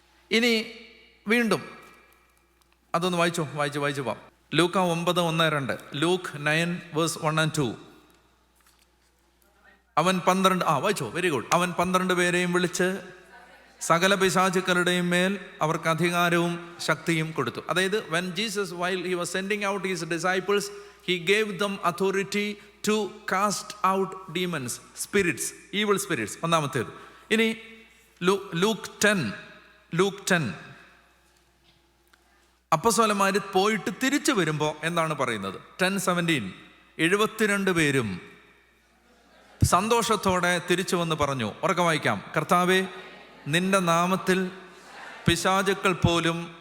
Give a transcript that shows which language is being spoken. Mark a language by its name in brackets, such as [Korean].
[Malayalam] ഇനി വീണ്ടും അതൊന്ന് വായിച്ചു പോവാം. ലൂക്ക 9:1-2, ലൂക്ക് 9:1-2. അവൻ 12 [English] Very good. [Malayalam] അവൻ 12 പേരെയും വിളിച്ച് സകല പിശാചുക്കളുടെയും മേൽ അവർക്ക് അധികാരവും ശക്തിയും കൊടുത്തു. അതായത് [English] when Jesus, while he was sending out his disciples, he gave them authority to cast out demons, spirits, evil spirits. [Malayalam] ഒന്നാമത്തേത്. ഇനി ലൂക്ക് 10 അപ്പസ്തോലന്മാര് പോയിട്ട് തിരിച്ചു വരുമ്പോൾ എന്താണ് പറയുന്നത്? 10:17 72 പേരും സന്തോഷത്തോടെ തിരിച്ചു വന്ന് പറഞ്ഞു, ഉറക്കെ വായിക്കാം, കർത്താവേ, നിന്റെ നാമത്തിൽ പിശാചുക്കൾ പോലും.